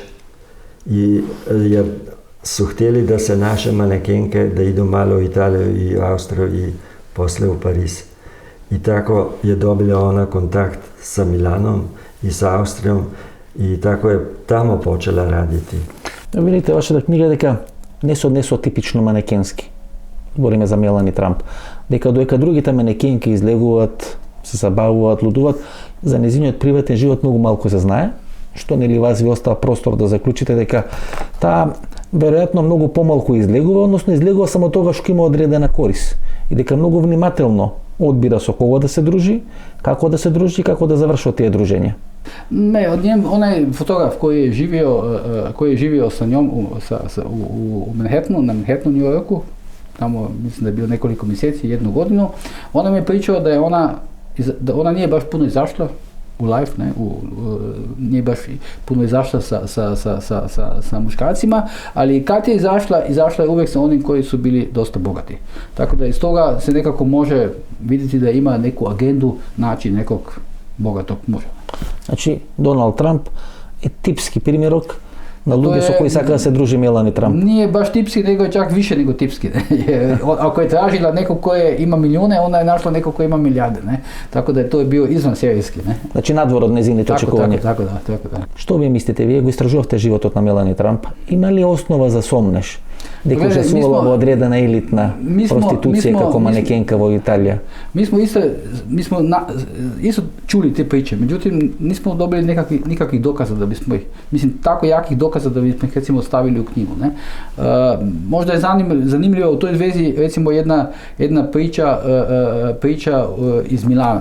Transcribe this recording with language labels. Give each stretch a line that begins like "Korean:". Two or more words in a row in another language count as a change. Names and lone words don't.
Serbian: I jer su htjeli da se naše manekenke da idu malo u Italiju i u Austriju i posle u Pariz. I tako je dobila ona kontakt sa Milanom i sa Austrijom i tako je tamo počela raditi. Vidite,
Macedonian: вашата книга дека не се однесува типично манекенски. Говориме за Мелани Трамп. Дека доека другите манекенки излегуваат, се забавуваат, лудуваат, за незиниот приватен живот многу малку се знае, што нели вас ви остава простор да заклучите дека таа веројатно многу помалку излегува, односно излегува само тогаш кога има одредена корис. И дека многу внимателно одбира со кого да се дружи, како да се дружи и како да завршува тие дружења.
Serbian: Ne, od njem, onaj fotograf koji je živio sa njom u Manhattanu, na Manhattanu, New Yorku, tamo mislim da je bilo nekoliko mjeseci, 1 godinu, ona mi je pričala da ona nije baš puno izašla u live, ne, nije baš puno izašla sa muškarcima, ali kad je izašla je uvijek sa onim koji su bili dosta bogati. Tako da iz toga se nekako može vidjeti da ima neku agendu naći nekog bogatog muža.
Macedonian: Значи, Доналд Трамп е типски примерок на луѓе со кои сака да се дружи Мелани Трамп.
Serbian: Nije baš tipski, nego je čak više nego tipski. Ako je tražila nekog koji ima milijune, onda je našla nekog koji ima milijarde. Ne? Tako da to je bio izvan serijski. Ne?
Macedonian: Значи, надвор од незините очекувања.
Serbian: Tako da.
Macedonian: Што ви мислите? Вие го истражувавте животот на Мелани Трамп. Има ли основа за сомнеш дека учествувала во одредена елитна проституција како манекенка во Италија?
Serbian: Mi smo isto čuli te priče, međutim nismo dobili nikakvih dokaza da bismo ih, mislim tako jakih dokaza da bismo ih recimo stavili u knjigu. Ne? Možda je zanimljiva u toj vezi recimo jedna priča iz Milana.